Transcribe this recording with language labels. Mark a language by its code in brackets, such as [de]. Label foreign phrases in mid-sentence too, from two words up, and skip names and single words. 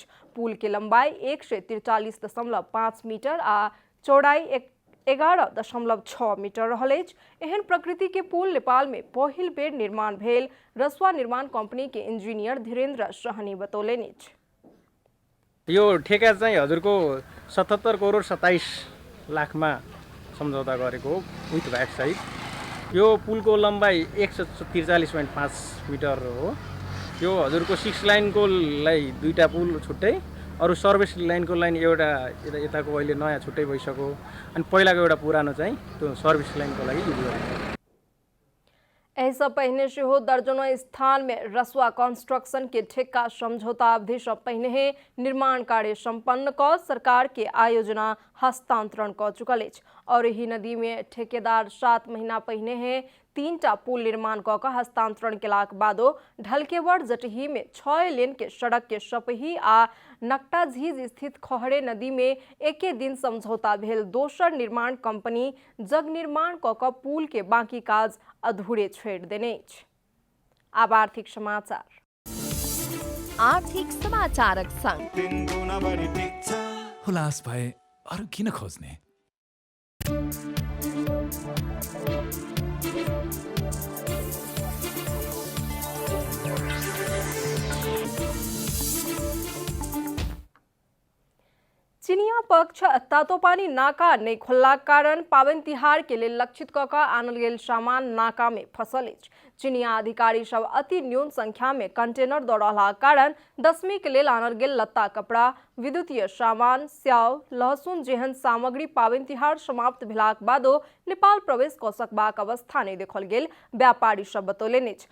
[mai] पुल के लंबाई 143.5 मीटर आ चौड़ाई 11.6 मीटर रहल अछि। एहन प्रकृति के पुल नेपाल में पहिल बेर निर्माण भेल रसवा निर्माण कंपनी के इंजीनियर धीरेन्द्र सहनी बतौलनि अछि। [ne] यो ठेका चाहिँ हजुरको 77 करोड 27 लाखमा सम्झौता गरेको हो [en] with VAT [ne] सहित। यो पुलको लम्बाइ 143.5 मिटर हो। यो हजुरको 6 लाइनको लाई 2टा पुल छुट्टै, अरु सर्भिस लाइनको लाइन एउटा यताको अहिले नयाँ छुट्टै भइसक्यो, अनि पहिलाको एउटा पुरानो चाहिँ त्यो सर्भिस लाइनको लागि युज गरिन्छ। [mai] एहिसँ पहिने सेहो दर्जनों स्थान में रसवा कंस्ट्रक्शन के ठेका समझौता अवधि से पहिने निर्माण कार्य संपन्न क सरकार के आयोजना हस्तांतरण क चुकल अछि। और यही नदी में ठेकेदार 7 महीना पहिने 3टा पुल निर्माण क हस्तांतरण केलाक बादो ढलकेवर जटही में 6 लेन के सड़क के सपही आ नकटा झीज स्थित खहरे नदी में एके दिन समझौता भेल दोसर निर्माण कंपनी जग निर्माण क पुल के बाकी काज अधूरे छोड़ देने अछि। आब आर्थिक समाचारक संग [ne] हुलास भए अरू किन खोज्ने? [mai] चिनिया पक्ष तातोपानी नाका नहीं खुलला कारण पाबनि तिहार के लिए लक्षित क आनल गेल सामान नाका में फंसल अछि। चिनिया अधिकारी सब अति न्यून संख्या में कंटेनर दऽ रहला कारण दशमी के लेल आनल गेल लत्ता कपड़ा, विद्युतीय सामान, स्याव, लहसुन जेहन सामग्री पाबनि तिहार समाप्त भेलाक बादो नेपाल प्रवेश कऽ सकबाक अवस्था नहीं देखल गेल व्यापारी सब बतौलनि अछि।